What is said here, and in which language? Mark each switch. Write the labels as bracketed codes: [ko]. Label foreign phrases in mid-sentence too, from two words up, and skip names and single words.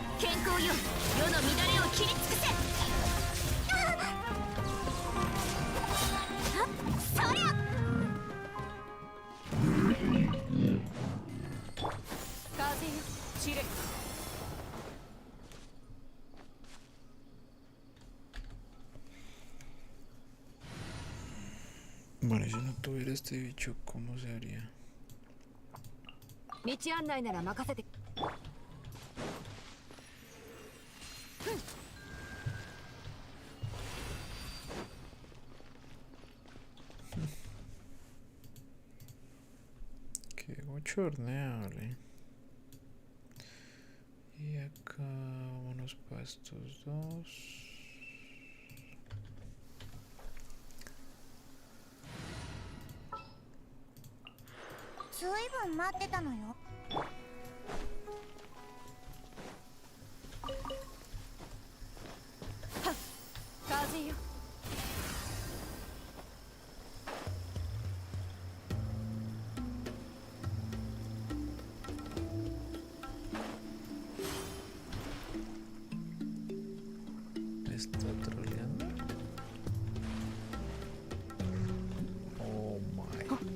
[ja] 健康よ世の乱れを切り尽くせそりゃ風よ散れ [es] Bueno, si no tuviera este bicho, ¿cómo se haría? [ja] 道案内なら任せて [es] Qué bochorneable. Y acá vámonos para estos dos. [ja] ずいぶん待ってたのよ。風よ [es] ¿Me está troleando? [en] Oh my.